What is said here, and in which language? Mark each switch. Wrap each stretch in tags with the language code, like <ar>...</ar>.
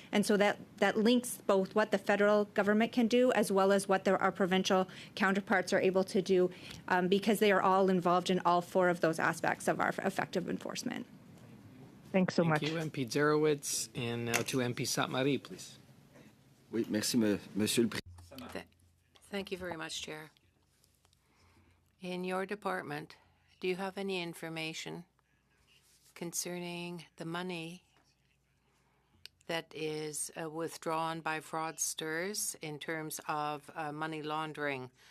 <en>And so that links both what the federal government can do as well as what our provincial counterparts are able to do, because they are all involved in all four of those aspects of our effective enforcement. Thanks so much. Thank you, MP Zarowitz. And now to MP Sainte-Marie, please.</en> <fr>Oui, merci, Monsieur le Président.</fr> <en>Thank you very much, Chair. In your department, do you have any information concerning the money that is withdrawn by fraudsters in terms of money laundering?</en>